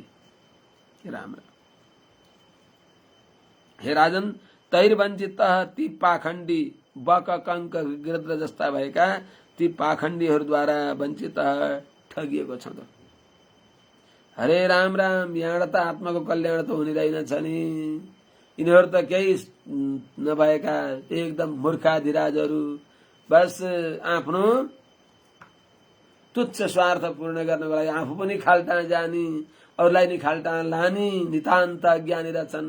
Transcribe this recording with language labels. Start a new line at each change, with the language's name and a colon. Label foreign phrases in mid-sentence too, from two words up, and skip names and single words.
Nepali: राम, हे राजन, तैर्वञ्चितः ती पाखण्डी बककङ्क गृध्र जस्ता भएका ती पाखण्डीहरूद्वारा वञ्चित ठगिएको छ।
Sanskrit: हरे राम राम,
Nepali: यहाँ त आत्माको कल्याण त हुने रहेनछ नि। यिनीहरू त केही नभएका एकदम मूर्खाधिराजहरू, बस आफ्नो तुच्छ स्वार्थ पूर्ण गर्नको लागि आफू पनि खाल्टान जाने, अरूलाई नि खाल्टान लाने नितान्त अज्ञानी रहेछन्।